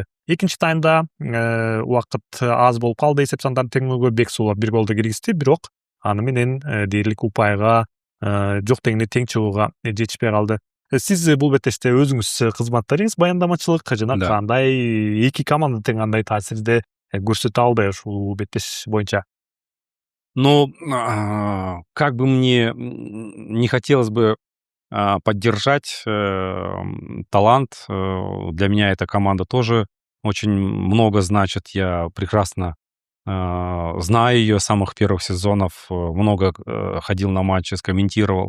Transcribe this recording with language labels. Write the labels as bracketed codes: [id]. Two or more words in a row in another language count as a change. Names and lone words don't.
[ky] Экинчи таймда убакыт аз болуп калды, эсеп сандарды теңөөгө Бексулов бир голду киргизди, бирок аны менен дээрлик упайга жок дегенде тең чыгууга жетишпей калды. Сиз бул беттеште өзүңүз кызматтарыңыз баяндамачылык жана [ru] Да. [ky] кандай эки команда тең кандай таасирди көрсөтө алды ушул беттеш боюнча? [ru] Но как бы мне не хотелось бы поддержать талант, для меня эта команда тоже очень много значит. Я прекрасно знаю ее с самых первых сезонов, много ходил на матчи, скомментировал.